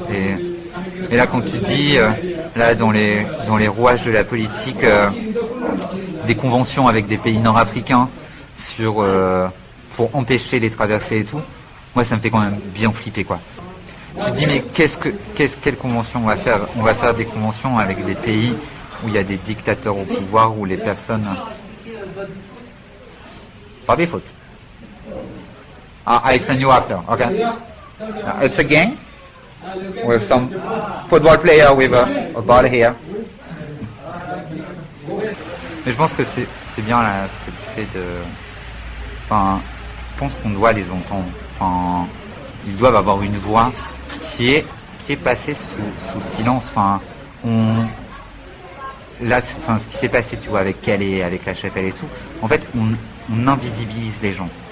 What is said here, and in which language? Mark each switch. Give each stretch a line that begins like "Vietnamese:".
French: Et là quand tu dis là dans les rouages de la politique des conventions avec des pays nord-africains pour empêcher les traversées et tout, moi ça me fait quand même bien flipper, quoi. Tu te dis mais quelle convention on va faire? On va faire des conventions avec des pays où il y a des dictateurs au pouvoir, où les personnes... Pas des fautes.
English: I explain you after, okay? It's a game with some football player with a ball here.
French: Mais je pense que c'est bien là, ce que tu fais de... Enfin, je pense qu'on doit les entendre. Enfin, ils doivent avoir une voix qui est passée sous silence. Enfin, là, enfin, ce qui s'est passé, tu vois, avec Calais, avec La Chapelle et tout, en fait, on invisibilise les gens.